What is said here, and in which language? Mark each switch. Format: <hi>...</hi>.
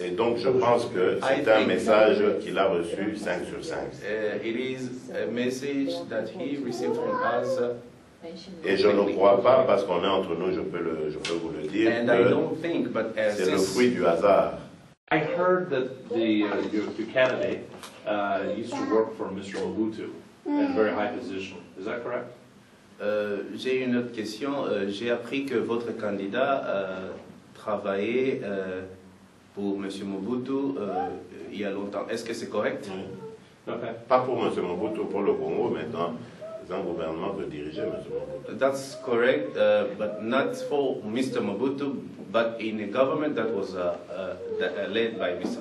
<fr>Et donc je pense que c'est un message qu'il a reçu 5 sur 5.</fr> <en>It is a message that he received from us.</en> <fr>Et je ne crois pas, parce qu'on est entre nous, je peux vous le dire,</fr> <en>And I don't think, but</en> <fr>c'est le fruit du hasard.</fr> <en>I heard that your candidate used to work for Mr. Mobutu in a very high position. Is that correct?</en> <fr>J'ai une autre question. J'ai appris que votre candidat travaillait pour M. Mobutu il y a longtemps. Est-ce que c'est correct? Oui. Okay. Pas pour M. Mobutu, pour le Congo, mais dans un gouvernement que dirigeait M. Mobutu.</fr> <en>That's correct, but not for Mr. Mobutu, but in a government that was led by Mr.</en>